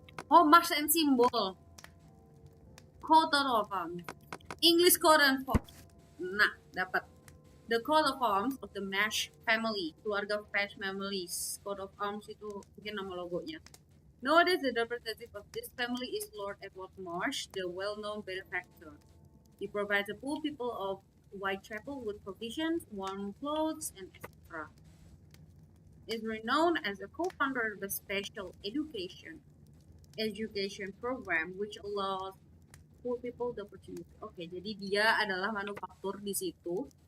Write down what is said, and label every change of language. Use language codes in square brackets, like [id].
[en] Oh, marks and symbol. Coat of arms. English coat of arms. [id] Nah, dapat. [en] The coat of arms of the Mash family. [id] Keluarga Mash families. Coat of arms itu mungkin nama logonya. [en] Nowadays, the representative of this family is Lord Edward Marsh, the well-known benefactor. He provides the poor people of Whitechapel with provisions, warm clothes, and etc. Is renowned as a co-founder of the special education program which allows poor people the opportunity. [id] Oke, jadi dia adalah manufaktur di situ.